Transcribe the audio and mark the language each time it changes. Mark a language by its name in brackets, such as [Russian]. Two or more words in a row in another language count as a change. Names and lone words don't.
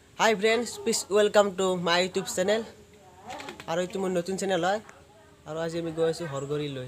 [English] Hi friends, please welcome to my YouTube channel. [Naga Pidgin] Aru itu mon notun channel hoy. Aru aji ami goi asu Horgori loi.